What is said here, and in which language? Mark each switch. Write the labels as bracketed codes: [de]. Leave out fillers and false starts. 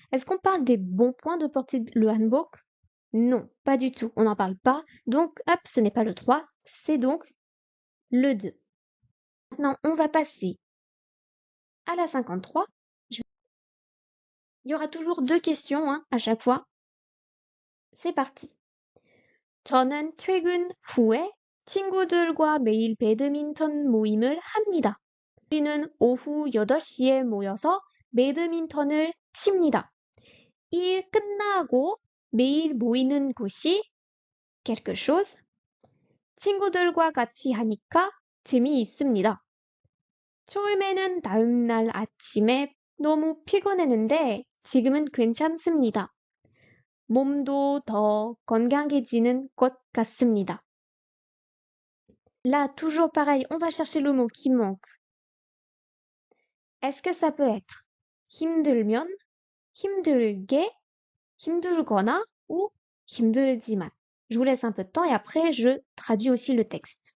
[fr] Est-ce qu'on parle des bons points de porter le handbook? Non, pas du tout. On n'en parle pas. Donc, hop, ce n'est pas le 3, c'est donc le 2. Maintenant, on va passer à la 53. Il y aura toujours 2 questions à chaque fois. C'est parti. [ko] 저는 퇴근 후에 친구들과 매일 배드민턴 모임을 합니다. 우리는 오후 8시에 모여서 배드민턴을 칩니다. 일 끝나고 매일 모이는 곳이 [fr] quelque chose. [ko] 친구들과 같이 하니까 재미있습니다. 처음에는 다음날 아침에 너무 피곤했는데 지금은 괜찮습니다. 몸도 더 건강해지는 것 같습니다. [fr] Là, toujours pareil, on va chercher le mot qui manque. Est-ce que ça peut être 힘들면, 힘들게, 힘들거나 ou 힘들지만? Je vous laisse un peu de temps et après je traduis aussi le texte.